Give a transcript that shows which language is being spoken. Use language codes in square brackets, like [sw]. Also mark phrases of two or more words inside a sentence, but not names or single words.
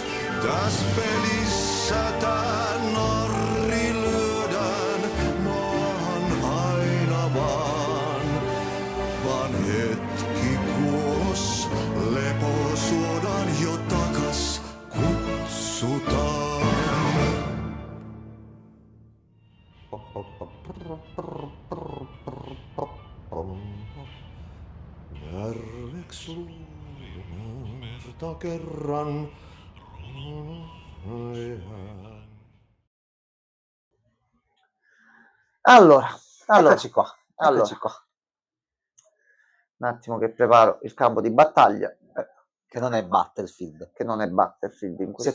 [fi] Täs pelissä tää narri lyödään maahan aina vaan hetki kuos lepo suodaan jo takas kutsutaan. Järveks luulin merta kerran. [it] Allora, Eccoci qua. Un attimo che preparo il campo di battaglia. Che non è Battlefield. Che non è Battlefield in questo